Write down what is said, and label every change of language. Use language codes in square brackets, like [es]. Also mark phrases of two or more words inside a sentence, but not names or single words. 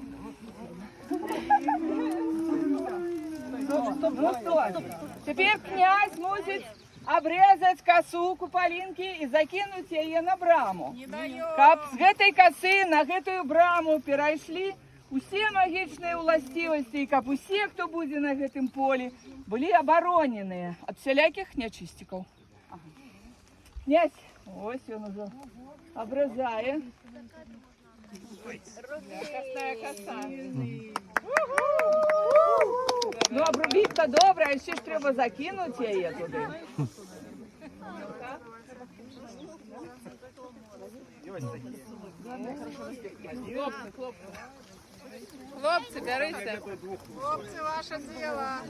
[ru] Стоп. Теперь князь мусить обрезать косу Куполинки и закинуть ее на браму. [be] Каб з гэтай косы на гэтую браму перайшлі усе магічныя ўласцівасці, і каб усе, хто будзе на гэтым полі, былі абароненыя ад всялякіх нячысцікаў. Князь, ось ён ужо обрезае. [ru] Косая коса. [uk] Ну, обрубить-то добре, а ще ж треба закинуть її туди. Хлопці, берися. Хлопці, ваше діло.